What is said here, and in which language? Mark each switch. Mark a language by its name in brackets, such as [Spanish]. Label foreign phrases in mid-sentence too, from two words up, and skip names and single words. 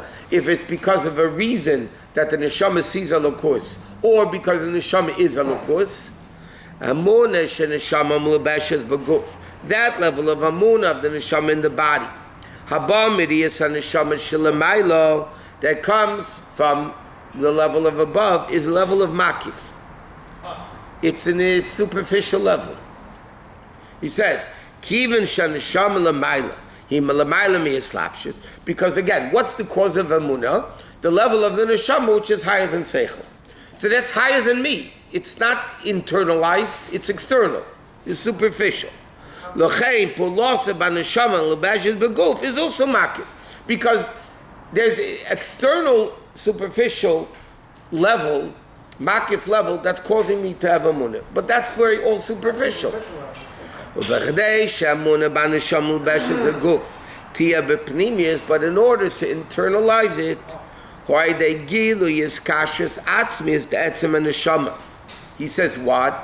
[English] If it's because of a reason that the neshama sees elokus, or because the neshama is elokus, that level of amunah of the neshama in the body, that comes from the level of above, is the level of makif. It's in a superficial level. He says, [Hebrew] כיוון שהנשמה למעלה, היא למעלה מהשתלשלות. [English] Because again, what's the cause of emunah? The level of the neshama, which is higher than seichel. So that's higher than me. It's not internalized, it's external. It's superficial. [Hebrew] לכן פעולתה בנשמה המלובשת בגוף [English] is also [Hebrew] makif. [English] Because there's an external, superficial level, makif level, that's causing me to have emunah. But that's very all superficial. But in order to internalize it, he says what?